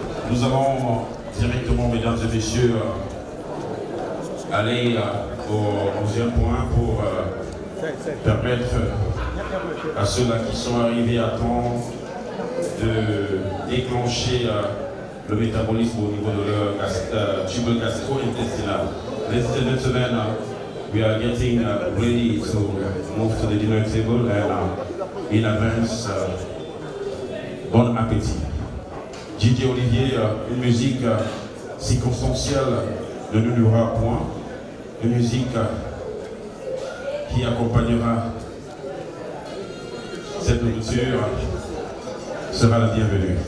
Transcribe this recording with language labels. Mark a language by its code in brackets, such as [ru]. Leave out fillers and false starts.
[fr] Nous allons directement, mesdames et messieurs, aller au deuxième point pour permettre à ceux-là qui sont arrivés à temps de déclencher le métabolisme au niveau de leur tube gastro-intestinal. [en] Ladies and gentlemen, we are getting ready to move to the dinner table, and in advance, bon appétit. [fr] Didier Olivier, une musique circonstancielle ne nous durera point, une musique qui accompagnera cette nourriture sera la bienvenue.